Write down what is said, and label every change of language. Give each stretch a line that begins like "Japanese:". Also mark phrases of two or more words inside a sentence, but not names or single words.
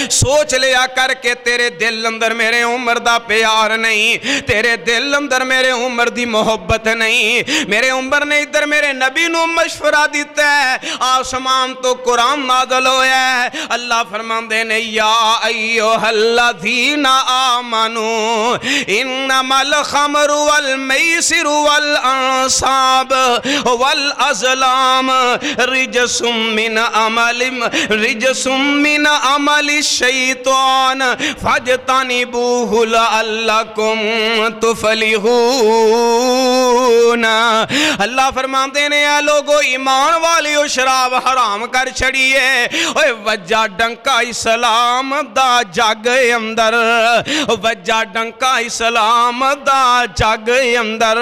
Punjabi: سوچ لیا کرکے تیرے دل اندر میرے عمر دا پیار نہیں، تیرے دل اندر میرے عمر دی محبت نہیں. میرے عمر نے ادھر میرے نبی نوں مشورہ دتا اے، اسمان توں قرآن نازل ہویا اے. اللہ فرماندے نے
Arabic: يا أيها الذين آمنوا إنما الخمر والميسر والأنصاب والأزلام رجس من رجس من عمل الشيطان فاجتنبوه لعلكم تفلحون.
Punjabi: اللہ فرماتے نے آ لوگو ایمان والیو شراب حرام کر چھڈیے. اوئے وجا ڈنکا اسلام دا جگ اندر، وجا ڈنکا اسلام دا جگ اندر.